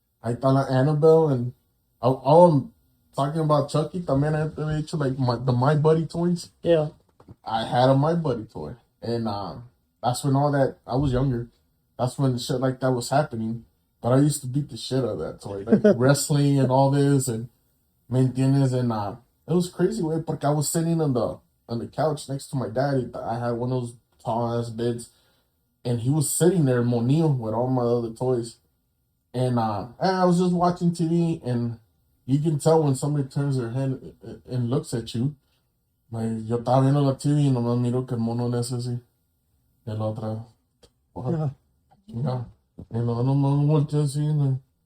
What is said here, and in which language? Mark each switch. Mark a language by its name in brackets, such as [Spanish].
[English] Ahí está la Annabelle, and I'm talking about Chucky, también I he hecho like the My Buddy toys. Yeah. I had a My Buddy toy, and that's when all that, I was younger, that's when shit like that was happening, but I used to beat the shit out of that toy, like wrestling and all this, and ¿me entiendes? And it was crazy, way, porque I was sitting on the couch next to my dad. I had one of those tall ass beds, and he was sitting there monillo with all my other toys. And I was just watching TV, and you can tell when somebody turns their head and looks at you. [Spanish] Like, yo estaba viendo la TV y nomás miro que el mono le hace así. Y el otro, [English] Yeah. [Spanish] chinga. Y luego nomás volteé así.